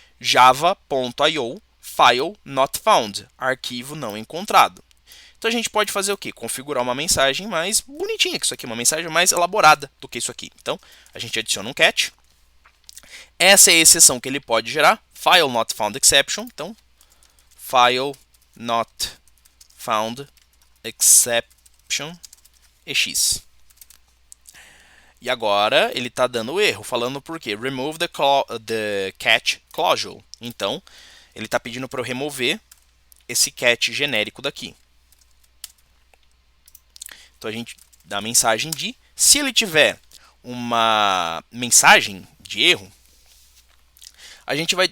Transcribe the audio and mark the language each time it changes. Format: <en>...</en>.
<en>java.io file not found.</en> <pt>Arquivo não encontrado. Então a gente pode fazer o quê? Configurar uma mensagem mais bonitinha que isso aqui, uma mensagem mais elaborada do que isso aqui. Então a gente adiciona um catch. Essa é a exceção que ele pode gerar.</pt> <en>File not found exception. Então, file not found exception ex.</en> <pt>E agora ele está dando erro, falando por quê?</pt> <en>Remove the catch clause.</en> <pt>Então, ele está pedindo para eu remover esse catch genérico daqui. Então, a gente dá a mensagem de... Se ele tiver uma mensagem de erro, a gente vai...</pt>